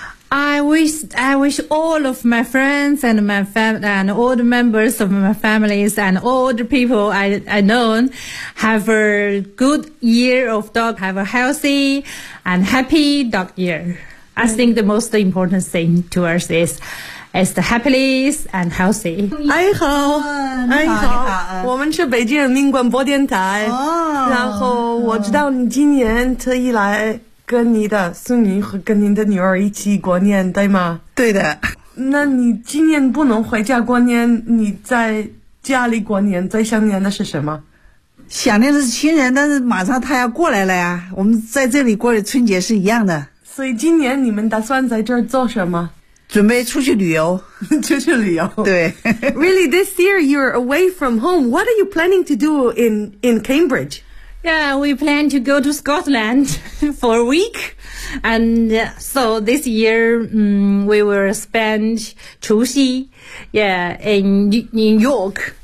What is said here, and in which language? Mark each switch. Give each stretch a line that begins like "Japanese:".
English: I wish all of my friends and my family and all the members of my families and all the people I know have a good year of dog, have a healthy and happy dog year. Right. I think the most important thing to us is the happiness and healthy.
Chinese: 你好，我们是北京人民广播电台。哦，然后我知道你今年特意来跟你的孙女和跟您的女儿一起过年，对吗？对的。那你今年不能回家过年，你在家里过年，最想念的是什么？想念的是亲人，但是马上他要过来了呀，我们在这里过春节是一样的。所以今年你们打算在这儿做什么？准备出去旅游。出去旅游。对。
English: Really, this year you're away from home. What are you planning to do in Cambridge? Yeah, we plan to go to Scotland for a week. And so this year, we will spend 除夕 in New York.